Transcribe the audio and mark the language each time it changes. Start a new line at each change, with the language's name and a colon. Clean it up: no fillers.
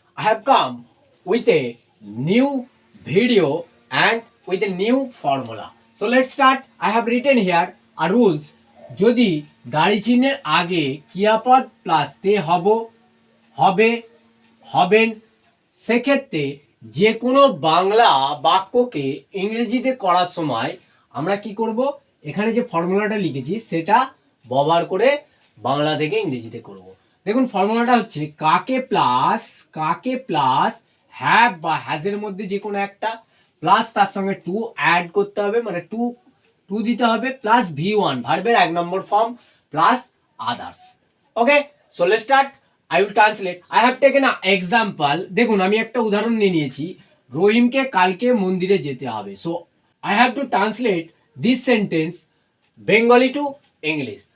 English: I have come with a new video and with a new formula. So let's start. I have written here a rules.
Bangla: যদি দাড়ি চিহ্নের আগে ক্রিয়াপদ plus তে হব, হবে, হবেন, সেক্ষেত্রে যে কোনো বাংলা বাক্যকে ইংরেজিতে করার সময় আমরা কি করব, এখানে যে ফর্মুলাটা লিখেছি সেটা ব্যবহার করে বাংলা থেকে ইংরেজিতে করব। দেখুন ফর্মুলাটা হচ্ছে কাকে প্লাস হ্যাভ বা হ্যাজের মধ্যে যে কোনো একটা প্লাস তার সঙ্গে টু অ্যাড করতে হবে, মানে টু দিতে হবে, প্লাস V1 ভার্বের 1 নম্বর form plus others.
English: Okay, so let's start. I will translate. I have taken an example.
Bangla: দেখুন আমি একটা উদাহরণ নিয়ে নিয়েছি, রহিমকে কালকে মন্দিরে যেতে হবে।
English: So I have to translate this sentence Bengali to English.